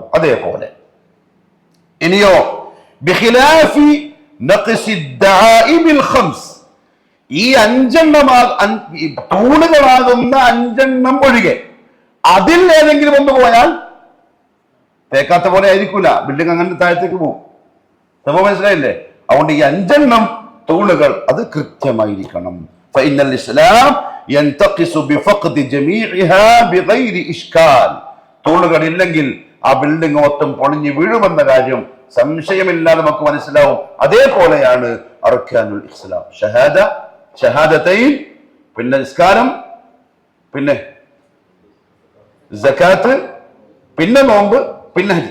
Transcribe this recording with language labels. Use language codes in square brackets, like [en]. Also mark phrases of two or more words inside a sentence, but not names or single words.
[ml] അതേപോലെ ഇനിയോ [ar] بخلاف نقص دعائم الخمس, [ml] ഈ 5 എണ്ണം തൂണുകളാകുന്ന 5 എണ്ണം ഒഴികെ അതിൽ ഏതെങ്കിലും ഒന്ന് പോയാൽ തേക്കാത്ത പോലെ ആയിരിക്കൂല, ബിൽഡിംഗ് അങ്ങനെ താഴത്തേക്ക് പോകും. സംഭവം മനസ്സിലായില്ലേ? അതുകൊണ്ട് ഈ 5 എണ്ണം തൂണുകൾ അത് കൃത്യമായിരിക്കണം. [ar] فإن الإسلام ينتقص بفقد جميعها بغير إشكال. [ml] തൂണുകളില്ലെങ്കിൽ ആ ബിൽഡിംഗ് മൊത്തം പൊളിഞ്ഞു വീഴുമെന്ന കാര്യം സംശയമില്ലാതെ നമുക്ക് മനസ്സിലാവും. അതേപോലെയാണ് [ar] أركان الإسلام, [ml] ഷഹാദതൈൻ, പിന്നെ നിസ്കാരം, പിന്നെ സകാത്ത്, പിന്നെ നോമ്പ്, പിന്നെ ഹജ്ജ്.